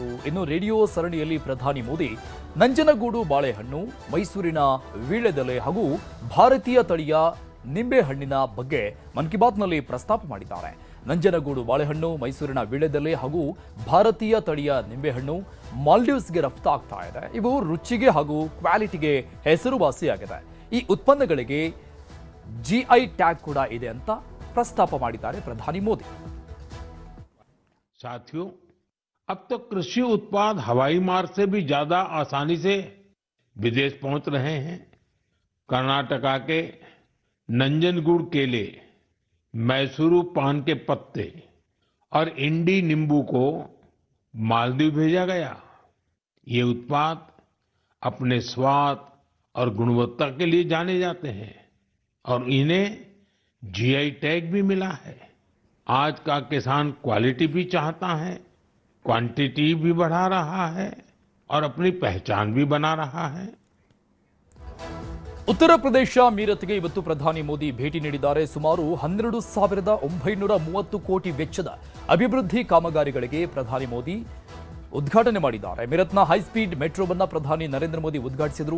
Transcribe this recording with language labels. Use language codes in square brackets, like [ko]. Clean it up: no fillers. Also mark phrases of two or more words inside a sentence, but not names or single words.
[kn] ಇನ್ನು ರೇಡಿಯೋ ಸರಣಿಯಲ್ಲಿ ಪ್ರಧಾನಿ ಮೋದಿ ನಂಜನಗೂಡು ಬಾಳೆಹಣ್ಣು, ಮೈಸೂರಿನ ವೀಳ್ಯದೆಲೆ ಹಾಗೂ ಭಾರತೀಯ ತಳಿಯ ನಿಂಬೆಹಣ್ಣಿನ ಬಗ್ಗೆ ಮನ್ ಕಿ ಬಾತ್ನಲ್ಲಿ ಪ್ರಸ್ತಾಪ ಮಾಡಿದ್ದಾರೆ. ನಂಜನಗೂಡು ಬಾಳೆಹಣ್ಣು, ಮೈಸೂರಿನ ವೀಳ್ಯದೆಲೆ ಹಾಗೂ ಭಾರತೀಯ ತಳಿಯ ನಿಂಬೆಹಣ್ಣು ಮಾಲ್ಡೀವ್ಸ್ಗೆ ರಫ್ತಾಗ್ತಾ ಇದೆ. ಇವು ರುಚಿಗೆ ಹಾಗೂ ಕ್ವಾಲಿಟಿಗೆ ಹೆಸರುವಾಸಿಯಾಗಿದೆ. ಈ ಉತ್ಪನ್ನಗಳಿಗೆ [en] GI tag [kn] ಕೂಡ ಇದೆ ಅಂತ ಪ್ರಸ್ತಾಪ ಮಾಡಿದ್ದಾರೆ ಪ್ರಧಾನಿ ಮೋದಿ. [hi] साथियों, अब तो कृषि उत्पाद हवाई मार्ग से भी ज्यादा आसानी से विदेश पहुंच रहे हैं। कर्नाटका के नंजनगुड़ केले, मैसूरू पान के पत्ते और इंडी नींबू को मालदीव भेजा गया। ये उत्पाद अपने स्वाद और गुणवत्ता के लिए जाने जाते हैं और इन्हें [en] GI tag [hi] भी मिला है। आज का किसान क्वालिटी भी चाहता है, क्वांटिटी भी बढ़ा रहा है और अपनी पहचान भी बना रहा है। [kn] ಉತ್ತರ ಪ್ರದೇಶ ಮೀರತ್ಗೆ ಇವತ್ತು ಪ್ರಧಾನಿ ಮೋದಿ ಭೇಟಿ ನೀಡಿದ್ದಾರೆ. ಸುಮಾರು 12,930 ಕೋಟಿ ವೆಚ್ಚದ ಅಭಿವೃದ್ಧಿ ಕಾಮಗಾರಿಗಳಿಗೆ ಪ್ರಧಾನಿ ಮೋದಿ ಉದ್ಘಾಟನೆ ಮಾಡಿದ್ದಾರೆ. ಮೀರತ್ನ ಹೈಸ್ಪೀಡ್ ಮೆಟ್ರೋವನ್ನು ಪ್ರಧಾನಿ ನರೇಂದ್ರ ಮೋದಿ ಉದ್ಘಾಟಿಸಿದರು.